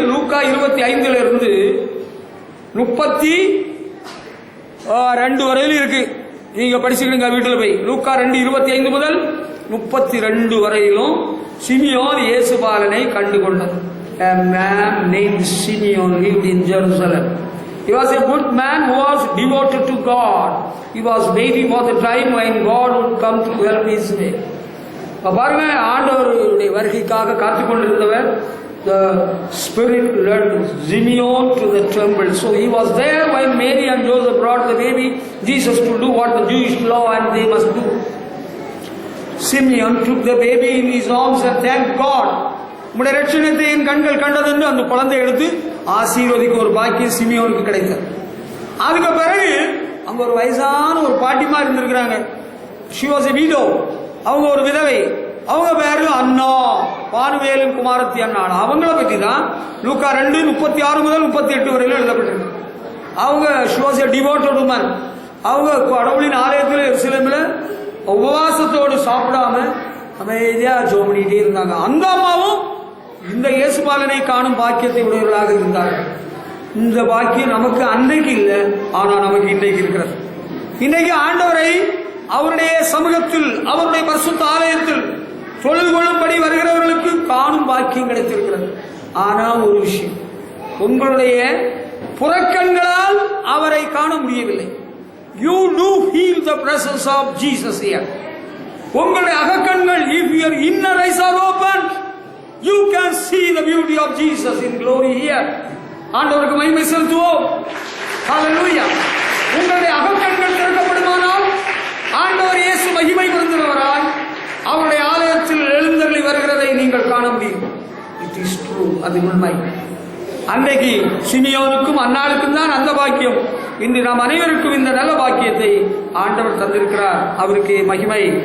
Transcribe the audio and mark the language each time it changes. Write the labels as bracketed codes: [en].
[ta] லூக்கா 25 இருந்து 32 வரையிலும் இருக்கு. நீங்க படிச்சுக்கிடுங்க வீட்டுல போய். லூக்கா 2:25 முதல் 32 வரையிலும் சிமியோன் இயேசு பாலனை கண்டு கொண்டது. [en] A man named Simeon lived in Jerusalem. He was a good man who was devoted to God. He was waiting for the time when God would come to help his way. [ta] பாருங்க, ஆண்டவருடைய வருகைக்காக காத்துக் கொண்டிருந்தவர். [en] The Spirit led Simeon to the temple. So he was there when Mary and Joseph brought the baby Jesus to do what the Jewish law and they must do. Simeon took the baby in his arms and thanked God. [ta] உம்முடைய இரட்சணத்தை என் கண்கள் கண்டதென்று அந்த குழந்தை எடுத்து ஆசீர்வதிக்க ஒரு பாக்கியம் சிமியோனுக்கு கிடைத்தது. அதுக்கு பிறகு அங்க ஒரு வயசான ஒரு பாட்டிமா இருந்திருக்கிறாங்க. [en] She was a widow. [ta] அவங்க ஒரு விதவை. அவங்க பேரு அண்ணா, பானுவேலின் குமாரத்தி அண்ணா. அவங்கள பத்தி தான் லூக்கா 2:36 முதல் 38 வரையிலும் எழுதப்பட்டிருக்கு. அவங்க [en] she was a devoted woman. [ta] அவங்க கடவுளின் ஆலயத்தில் எருசலேமில் உபவாசத்தோடு சாப்பிடாம அமைதியா ஜெபம் பண்ணிட்டே இருந்தாங்க. அந்த அம்மாவும் இந்த இயேசுபாலனை காணும் பாக்கியத்தை உடையவர்களாக இருந்தார்கள். இந்த பாக்கியம் நமக்கு அன்றைக்கு இல்லை, ஆனா நமக்கு இன்றைக்கு இருக்கிறது. இன்றைக்கு ஆண்டவரை அவருடைய சமூகத்தில் அவருடைய பரிசுத்த ஆலயத்தில் தொழுது கொள்ளும்படி வருகிறவர்களுக்கு காணும் பாக்கியம் கிடைத்திருக்கிறது. ஆனா ஒரு விஷயம், உங்களுடைய புறக்கண்களால் அவரை காண முடியவில்லை. [en] You do feel the presence of Jesus here. [ta] உங்களுடைய அகக்கண்கள், [en] if your inner eyes are open, you can see the beauty of Jesus in glory here. [ta] ஆண்டவருக்கு மகிமை செலுத்துவோம். ஹalleluya. உங்களுடைய அகக்கண்கள் திறக்கப்படுமானால் ஆண்டவர் இயேசு மகிமை பொருந்தினவராய் அவருடைய ஆலயத்தில் எழுந்தருளி வருகிறதை நீங்கள் காண முடியும். [en] It is true. [ta] அது உண்மை. அன்றைக்கு சிமியோனுக்கும் அன்னாளுக்கும் தான் அந்த பாக்கியம். இன்று நாம் அனைவருக்கும் இந்த நல்ல பாக்கியத்தை ஆண்டவர் தந்திருக்கிறார். அவருக்கு மகிமை.